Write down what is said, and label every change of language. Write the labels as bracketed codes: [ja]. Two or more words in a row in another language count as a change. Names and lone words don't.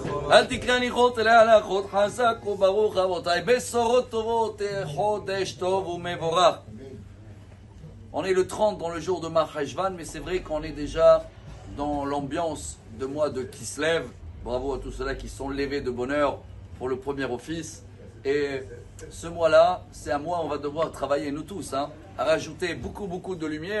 [he] אל תקרא ניחות אלא הלכות, חזק וברוך רבותיי, בשורות טובות, חודש טוב ומבורך. [fr] On est le 30 dans le jour de Mar Cheshvan, mais c'est vrai qu'on est déjà dans l'ambiance de mois de Kislev. Bravo à tous ceux-là qui sont levés de bonne heure pour le premier office. Et ce mois-là, c'est un mois où on va devoir travailler nous tous, à rajouter beaucoup de lumière.